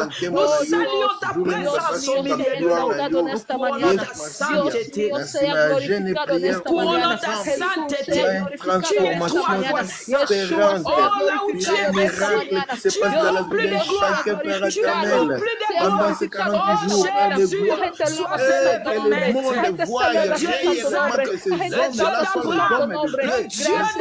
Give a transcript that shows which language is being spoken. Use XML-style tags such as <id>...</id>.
<fr>Nous saluons ta présence au milieu</fr> <pt>nesta manhã. Deus seja glorificado nesta manhã.</pt> <fr>Transformation différente. Il y a un miracle qui se passe dans la vie de chacun, Père éternel. Pendant ces 48 jours, que le monde voit réellement que ces hommes-là sont les hommes de Dieu.</fr>